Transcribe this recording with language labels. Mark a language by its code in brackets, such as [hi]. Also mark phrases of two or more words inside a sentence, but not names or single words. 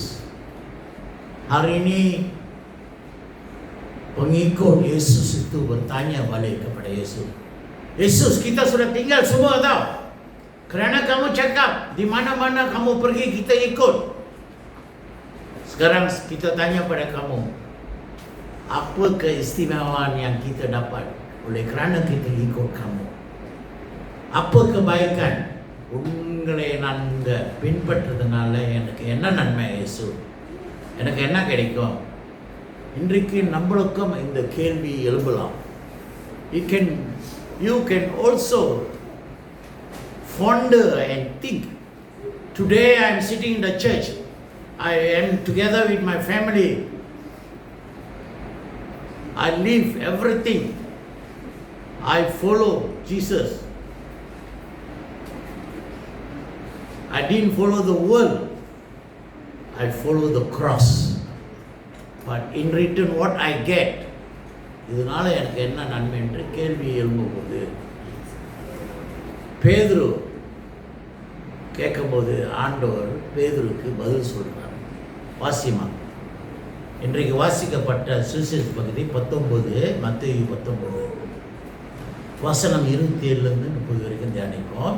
[ms] Hari ini pengikut Yesus itu bertanya balik kepada Yesus, Yesus, kita sudah tinggal semua tau, kerana kamu cakap di mana-mana kamu pergi kita ikut. Sekarang kita tanya pada kamu, apa keistimewaan yang kita dapat oleh kerana kita ikut kamu? Apa kebaikan [ta] உங்களை நாங்கள் பின்பற்றதுனால எனக்கு என்ன நன்மை இயேசு, எனக்கு என்ன கிடைக்கும்? இன்றைக்கு நம்மளுக்கும் இந்த கேள்வி எழுப்பலாம். [en] You can also ponder and think, today I am sitting in the church, I am together with my family, I leave everything, I follow Jesus, I didn't follow the world, I follow the cross. But in return what I get, [ta] இதனால எனக்கு என்ன நன்மை என்று கேள்வி எழும்பும்போது பேதுரு கேட்கும்போது ஆண்டவர் பேதுருக்கு பதில் சொல்கிறார். வாசிமா, இன்றைக்கு வாசிக்கப்பட்ட சுவிசேஷ பகுதி 19, மத்தேயு 19 வசனம் 27லிருந்து 30 வரைக்கும் தியானிப்போம்.